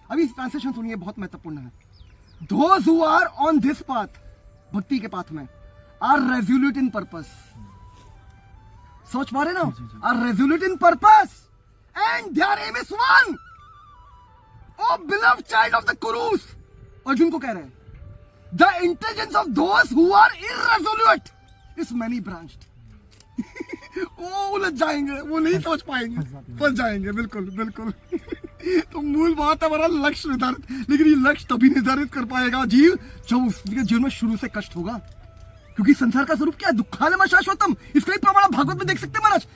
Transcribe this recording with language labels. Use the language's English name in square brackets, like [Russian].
[Hindi] अभी ट्रांसलेशन सुनिए, बहुत महत्वपूर्ण है। [English] Those who are on this path, [Hindi] भक्ति के पाथ में, [English] are resolute in purpose। [Hindi] सोच पा रहे ना? [English] Are resolute in purpose and their aim is one। Oh beloved child of the Kurus, [Hindi] Arjun को कह रहे हैं, [English] the intelligence of those who are irresolute is many branched। [Hindi] वो उलझ जाएंगे, वो नहीं सोच पाएंगे, फंस जाएंगे। बिल्कुल। तो मूल बात है हमारा लक्ष्य निर्धारित, लेकिन ये लक्ष्य तभी निर्धारित कर पाएगा जीव जब उसके जीवन में शुरू से कष्ट होगा। क्योंकि संसार का स्वरूप क्या है? दुखालयम शाश्वतम। इसका ही प्रमाण भागवत में देख सकते हैं महाराज।